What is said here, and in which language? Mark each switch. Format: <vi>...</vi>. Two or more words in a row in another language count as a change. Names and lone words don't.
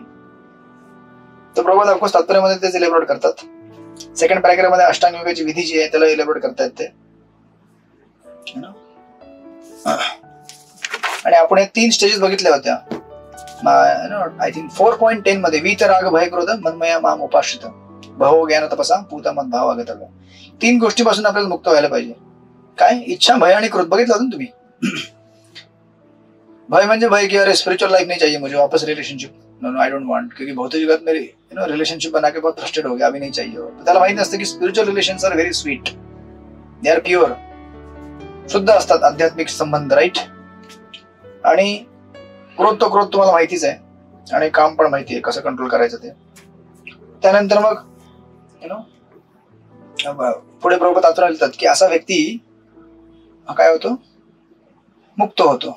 <mr>तर प्रभुपाद ऑफकोर्स तात्पर्यामध्ये तेच इलेबोरेट करतात. 2nd पॅराग्राफ मध्ये अष्टांग योगाची विधी जी आहे त्याला इलेबोरेट करतायत ते. आणि आपण 3 स्टेजेस बघितल्या होत्या.</mr> <en>I think</en> <mr>4.10 मध्ये</mr> <sa>वीत, राग, भय, क्रोध, मनमया माम उपाश्रित, भाव, ज्ञान, तपसा, पूता, मत, भाव, आगतव्य.</sa> <mr>3 गोष्टीपासून आपल्याला मुक्त व्हायला पाहिजे. काय? इच्छा, भय आणि क्रोध. बघितलं होतं तुम्ही. भय म्हणजे भय</mr> <hi>की अरे</hi> <en>spiritual life</en> <hi>नहीं चाहिए मुझे, वापस रिलेशनशिप,</hi> <en>no I don't want,</en> <hi>क्योंकि भौतिक युगात मेरे रिलेशनशिप बना के बहुत फ्रस्ट्रेट हो गया, अभी नहीं चाहिए.</hi> <mr>त्याला माहिती नसतं की</mr> <en>spiritual relations are very sweet, they are pure,</en> <mr>शुद्ध असतात आध्यात्मिक संबंध. राईट. आणि क्रोध तुम्हाला माहितीच आहे, आणि काम पण माहिती आहे कसं कंट्रोल करायचं ते. त्यानंतर मग पुढे प्रभुपाद तात्पर्य लिहितात की असा व्यक्ती हा काय होतो, मुक्त होतो.</mr>